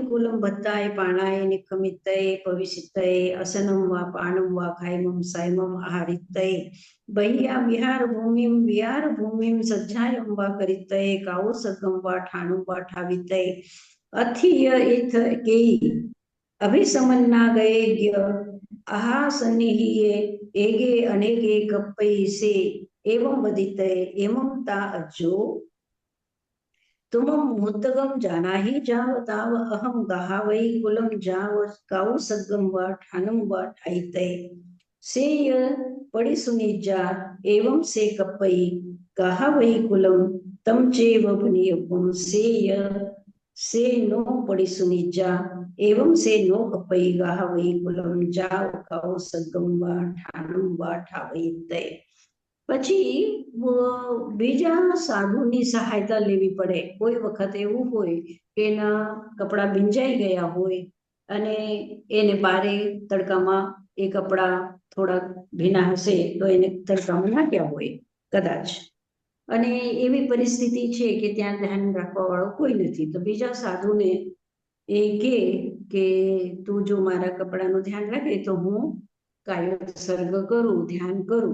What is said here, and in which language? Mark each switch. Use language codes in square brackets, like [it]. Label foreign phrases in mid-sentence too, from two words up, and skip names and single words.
[pra] કુલમ ભત્તાય પાણાય નિખમિત્તયે ભવિષિત્તયે અસનમ વા પાણમ વા ખાયમમ સાયમમ આહારિત્તયે બહ્યા વિહાર ભૂમિમ સજ્જાયમ વા કરીત્તયે કાવો સગમ વા ઠાણું વા ઠાવિત્તયે અથિય ઇથ કેઈ અભિસમન્ના ગયે આહા સન્નિહિયે એગે અનેગે કપ્પૈ સે એવમ વદિતયે એમમ તા અજ્જો तुमं मुद्दगम जानाहि जाव ताव अहम गाहावै कुलम जाव काउ सग्गम वा ठानम वा ठाइते सेय पड़ी सुनिजा एवं से कपई गाहावै कुलम तम चेव पुनियपुम सेय से नो पड़ी सुनिजा एवं से नो कपई गाहावै कुलम जाव काउ सग्गम वा ठानम वा ठावैते. [gu] પછી બીજા સાધુની સહાયતા લેવી પડે. કોઈ વખત એવું હોય કે એના કપડાં ભીંજાઈ ગયા હોય અને એને બારે તડકામાં એ કપડાં થોડા ભીના હશે તો એને તડકામાં નાખ્યા હોય કદાચ, અને એવી પરિસ્થિતિ છે કે ત્યાં ધ્યાન રાખવા વાળો કોઈ નથી, તો બીજા સાધુને એ કે તું જો મારા કપડાનું ધ્યાન રાખે તો હું કાયોત્સર્ગ કરું, ધ્યાન કરું.